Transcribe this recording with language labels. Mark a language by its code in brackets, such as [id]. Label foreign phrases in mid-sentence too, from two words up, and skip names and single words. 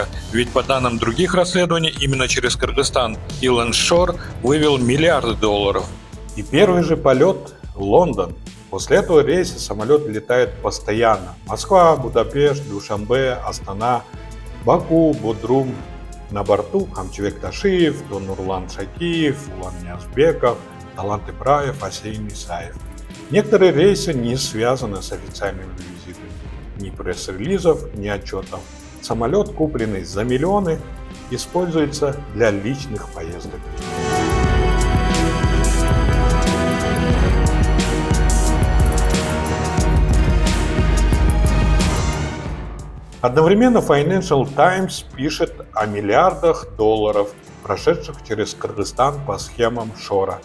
[ru] Ведь по данным других расследований, именно через Кыргызстан Илон Шор вывел миллиарды долларов. И первый же полет в Лондон. После этого рейса самолет летает постоянно. Москва, Будапешт, Душанбе, Астана, Баку, Бодрум. На борту Хамчебек Ташиев, Нурлан Шакиев, Улан Ниязбеков, Талант Ибраев, Асейн Исаев. Некоторые рейсы не связаны с официальными визитами. Ни пресс-релизов, ни отчетов. Самолет, купленный за миллионы, используется для личных поездок. Одновременно Financial Times пишет о миллиардах долларов, прошедших через Кыргызстан по схемам Шора.